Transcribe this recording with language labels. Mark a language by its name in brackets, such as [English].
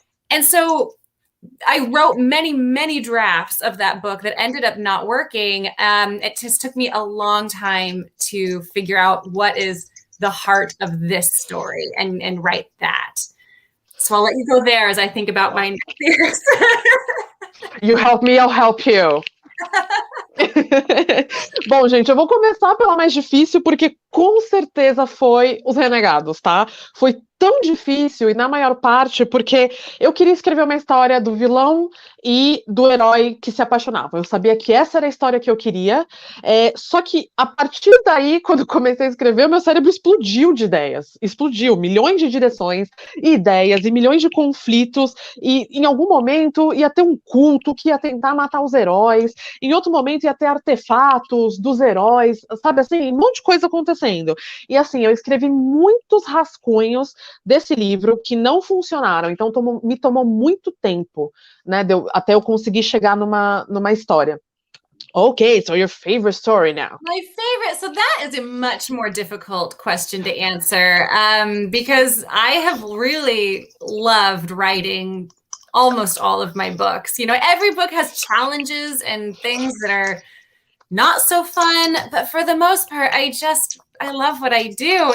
[English] And so I wrote many, many drafts of that book that ended up not working. It just took me a long time to figure out what is the heart of this story and write that. So I'll let you go there as I think about my next. You help me, I'll help you. [Portuguese] Bom, gente, eu vou começar pela mais difícil, porque com certeza foi Os Renegados, tá? Foi tão difícil, e na maior parte porque eu queria escrever uma história do vilão e do herói que se apaixonavam. Eu sabia que essa era a história que eu queria, só que a partir daí, quando comecei a escrever, o meu cérebro explodiu de ideias. Explodiu, milhões de direções e ideias, e milhões de conflitos, e em algum momento ia ter um culto que ia tentar matar os heróis, em outro momento ia ter artefatos dos heróis, sabe assim, um monte de coisa acontecendo. E assim, eu escrevi muitos rascunhos desse livro que não funcionaram, então me tomou muito tempo, né, até eu conseguir chegar numa história. [English] Okay, so your favorite story now. My favorite, so that is a much more difficult question to answer, because I have really loved writing almost all of my books. You know, every book has challenges and things that are not so fun, but for the most part, I love what I do.